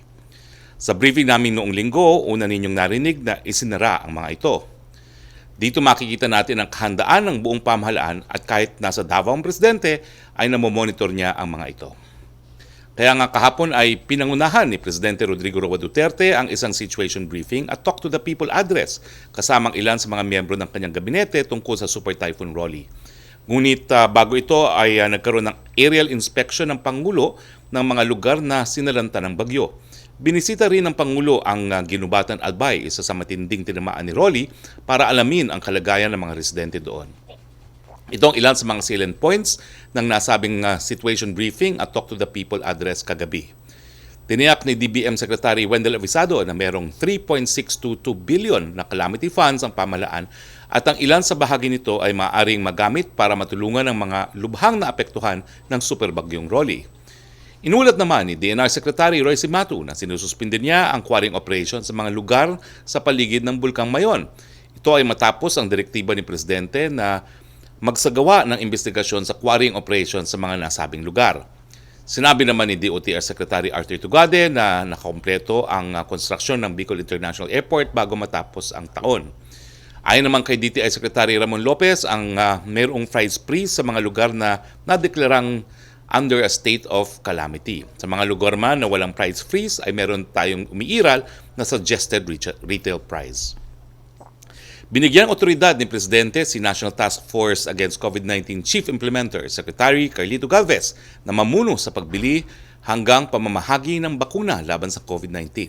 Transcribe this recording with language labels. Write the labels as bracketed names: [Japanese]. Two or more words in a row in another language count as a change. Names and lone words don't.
[Filipino] Sa briefing namin noong linggo, una ninyong narinig na isinara ang mga ito. Dito makikita natin ang kahandaan ng buong pamahalaan at kahit nasa Davao ang presidente ay namomonitor niya ang mga ito. Kaya nga kahapon ay pinangunahan ni Presidente Rodrigo Roque Duterte ang isang [English] situation briefing [Filipino] at Talk to the People address kasamang ilan sa mga miyembro ng kanyang gabinete tungkol sa Super Typhoon Roque. Ngunit bago ito ay nagkaroon ng aerial inspection ng Pangulo ng mga lugar na sinalanta ng bagyo. Binisita rin ng Pangulo ang Ginubatan Albay, isa sa matinding tinamaan ni Roque, para alamin ang kalagayan ng mga residente doon. Ito ang ilan sa mga [English] salient points [Filipino] ng nasabing [English] situation briefing [Filipino] at Talk to the People address kagabi. Tiniyak ni DBM Secretary Wendell Avisado na mayroong 3.622 billion na [English] calamity funds [Filipino] ang pamahalaan at ang ilan sa bahagi nito ay maaaring magamit para matulungan ang mga lubhang naapektuhan ng superbagyong Roque. Inulat naman ni DNR Secretary Roque Matu na sinususpinde niya ang [English] quarrying operation [Filipino] sa mga lugar sa paligid ng Bulkang Mayon. Ito ay matapos ang direktiba ni Presidente na magsagawa ng investigasyon sa [English] quarrying operation [Filipino] sa mga nasabing lugar. Sinabi naman ni DOTR Secretary Arthur Tugade na nakakompleto ang konstruksyon ng Bicol International Airport bago matapos ang taon. Ayon naman kay DTI Secretary Ramon Lopez, ang mayroong [English] price freeze [Filipino] sa mga lugar na nadeklarang [English] under a state of calamity. [Filipino] Sa mga lugar man na walang [English] price freeze [Filipino] ay meron tayong umiiral na [English] suggested retail price. [Filipino] Binigyang otoridad ni Presidente si National Task Force Against COVID-19 Chief Implementer Secretary Carlito Galvez na mamuno sa pagbili hanggang pamamahagi ng bakuna laban sa COVID-19.